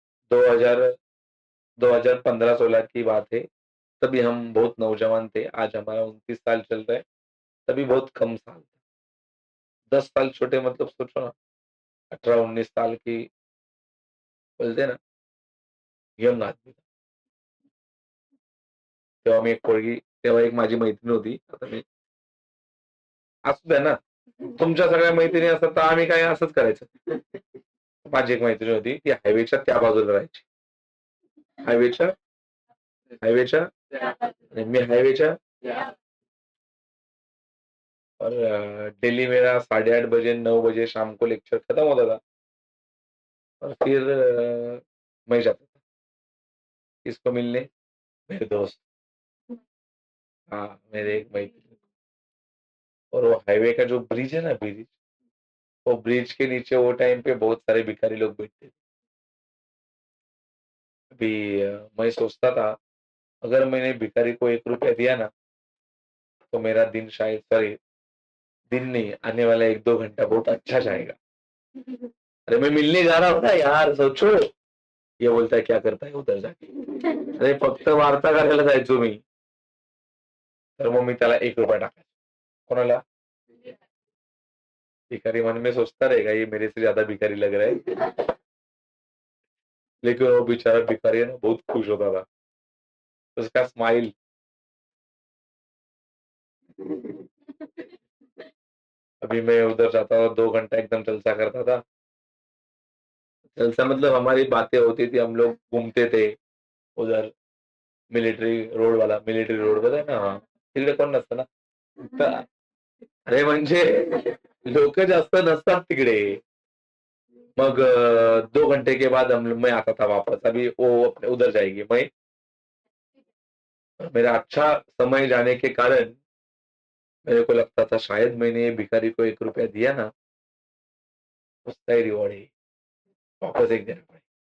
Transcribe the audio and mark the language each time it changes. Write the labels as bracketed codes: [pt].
[hi] 2000 2015-16 की बात है, तभी हम बहुत नौजवान थे। आज हमारा 29 साल चल रहा है, तभी बहुत कम साल था। 10 साल छोटे मतलब सोचो ना, 18-19 साल की बोलते हैं ना, यंग आदमी था। [mr] तेव्हा मी एक पोरगी, तेव्हा एक माझी मैत्रीण होती. आता मी असू द्या ना, तुमच्या सगळ्या मैत्रिणी असतात तर आम्ही काय असंच करायचं. माझी एक मैत्रीण होती, ती हायवेच्या त्या बाजूला राहायची. हायवेच्या हायवेच्या आणि मी हायवेच्या, [hi] और डेली मेरा 8:30 बजे 9 बजे शाम को लेक्चर खत्म होता था, और फिर मैं जाता था किसको मिलने? मेरे दोस्त, हाँ मेरे एक मैत्रीण। और वो हाईवे का जो ब्रिज है ना, ब्रिज, वो ब्रिज के नीचे वो टाइम पे बहुत सारे भिखारी लोग बैठते थे। अभी मैं सोचता था, अगर मैंने भिखारी को 1 रुपया दिया ना, तो मेरा दिन शायद, सॉरी दिन नहीं, आने वाला 1-2 घंटा बहुत अच्छा जाएगा। अरे मैं मिलने जा रहा हूँ ना यार, सोचो। ये बोलता है क्या करता है उधर जाके? [mr] अरे फक्त वार्ता करायला जायचो मी. तर मग मी त्याला 1 रुपया टाकायचो. कोणाला? [hi] भिखारी मन में सोचता रहेगा ये मेरे से ज्यादा भिखारी लग रहा है, लेकिन वो बेचारा भिखारी है ना, बहुत खुश होता था, उसका स्माइल। अभी मैं उधर जाता था, 2 घंटा एकदम जलसा करता था। जलसा मतलब हमारी बातें होती थी, हम लोग घूमते थे उधर, मिलिटरी रोड वाला, मिलिटरी रोड पता है ना? [mr] हाँ, तिकडे कोण नसतं ना. अरे म्हणजे लोक जास्त नसतात तिकडे. [hi] मग 2 घंटे के बाद मैं आता था वापस, अभी वो अपने उधर जाएगी। मैं, मेरा अच्छा समय जाने के कारण मेरे को लगता था शायद मैंने ये भिखारी को 1 रुपया दिया ना, उसका ही रिवॉर्ड है, वापस एक देना पड़ेगा।